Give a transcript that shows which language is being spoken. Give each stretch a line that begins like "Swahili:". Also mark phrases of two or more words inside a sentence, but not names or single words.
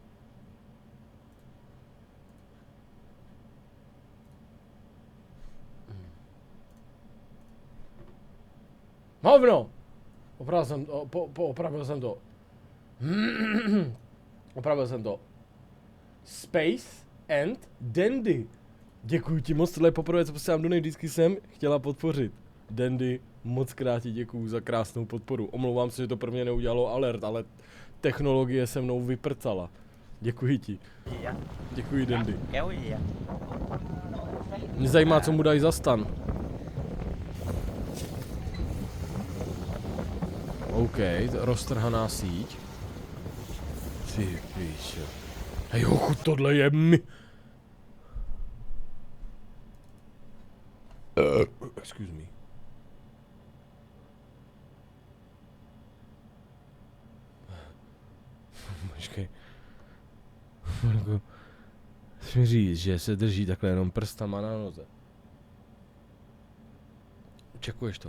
Czech: Hovno! Opravil jsem to. Opravil jsem to. Space and Dandy. Děkuji ti moc, tohle je poprvé, co posílám do nej, vždycky jsem chtěla podpořit. Dandy, moc krát ti děkuju za krásnou podporu. Omlouvám se, že to pro mě neudělalo alert, ale technologie se mnou vyprcala. Děkuji ti. Děkuji, Dandy. Mě zajímá, co mu dají za stan. OK, roztrhaná síť. Ty píčo. Hej, ochu, tohle je
English: excuse me.
Czech: Počkej. Chci mi říct, že se drží takhle jenom prstama na noze. Čekuješ to?